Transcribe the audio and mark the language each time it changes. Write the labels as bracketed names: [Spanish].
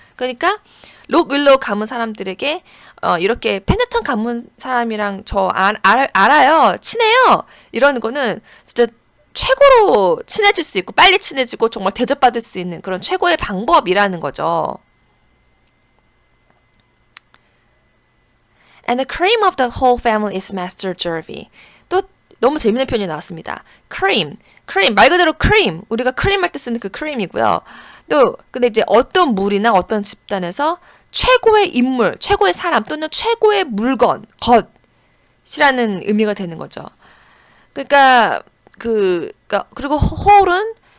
[Korean] 그러니까 록윌로우 가문 사람들에게 이렇게 펜더턴 가문 사람이랑 저 알아요. 친해요. 이런 거는 진짜 최고로 친해질 수 있고 빨리 친해지고 정말 대접받을 수 있는 그런 최고의 방법이라는 거죠. [English] And the cream of the whole family is Master Jervy. [Korean] 또 너무 재밌는 표현이 나왔습니다. cream 말 그대로 cream. 우리가 크림 할 때 쓰는 그 cream이고요. 또 근데 이제 어떤 무리나 어떤 집단에서 최고의 인물, 최고의 사람 또는 최고의 물건, 것이라는 의미가 되는 거죠. 그러니까 그리고 whole은